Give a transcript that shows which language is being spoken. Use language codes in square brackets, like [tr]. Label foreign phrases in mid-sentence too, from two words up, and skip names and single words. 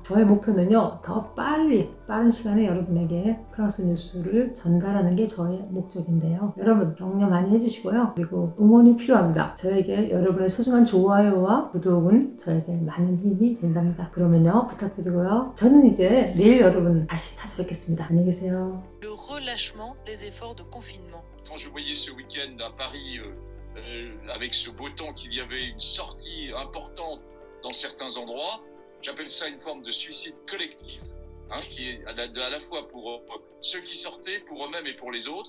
[ko] 저의 목표는요, 더 빠른 시간에 여러분에게 프랑스 뉴스를 전달하는 게 저의 목적인데요. 여러분 격려 많이 해주시고요. 그리고 응원이 필요합니다. 저에게 여러분의 소중한 좋아요와 구독은 저에게 많은 힘이 된답니다. 그러면요, 부탁드리고요. 저는 이제 내일 여러분 다시 찾아뵙겠습니다. 안녕히 계세요. [fr] Le relâchement des efforts de confinement. Quand je voyais ce week-end à Paris, avec ce beau temps, qu'il y avait une sortie importante dans certains endroits, j'appelle ça une forme de suicide collectif, qui est à la fois pour ceux qui sortaient, pour eux-mêmes et pour les autres.